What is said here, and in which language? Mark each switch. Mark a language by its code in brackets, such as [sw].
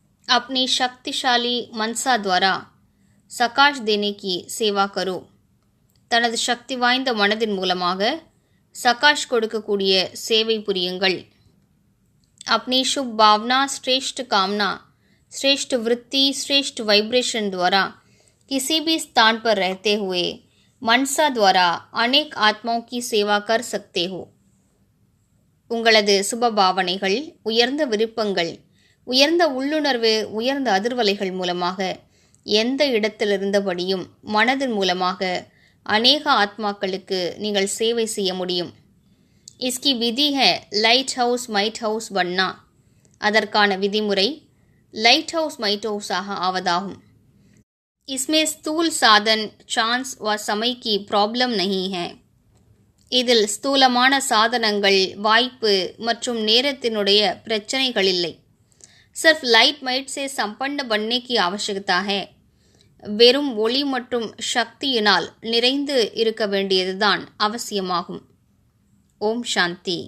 [hi] अपनी शक्तिशाली मनसा द्वारा सकाश देने की सेवा करो. [ta] தனது சக்தி வாய்ந்த மனதின் மூலமாக சகாஷ் கொடுக்கக்கூடிய சேவை புரியுங்கள். [hi] अपनी शुभ भावना, श्रेष्ठ कामना, श्रेष्ठ वृत्ति, श्रेष्ठ वाइब्रेशन द्वारा किसी भी स्थान पर रहते हुए मनसा द्वारा अनेक आत्माओं की सेवा कर सकते हो. [ta] உங்களது சுப பாவனைகள், உயர்ந்த விருப்பங்கள், உயர்ந்த உள்ளுணர்வு, உயர்ந்த அதிர்வலைகள் மூலமாக எந்த இடத்திலிருந்தபடியும் மனதின் மூலமாக அநேக ஆத்மாக்களுக்கு நீங்கள் சேவை செய்ய முடியும். [hi] இஸ்கி விதி high light house might house பன்னா. [ta] அதற்கான விதிமுறை லைட் ஹவுஸ் மைட் ஹவுஸாக ஆவதாகும். [hi] इसमें स्थूल साधन, சான்ஸ் व समय की प्रॉब्लम नहीं है. [ta] இதில் ஸ்தூலமான சாதனங்கள், வாய்ப்பு மற்றும் நேரத்தினுடைய பிரச்சனைகள் இல்லை. [hi] सिर्फ लाइट माइट से संपन्न बनने की आवश्यकता है. [ta] வெறும் ஒளி மற்றும் சக்தியினால் நிறைந்து இருக்க வேண்டியதுதான் அவசியமாகும். ஓம் சாந்தி.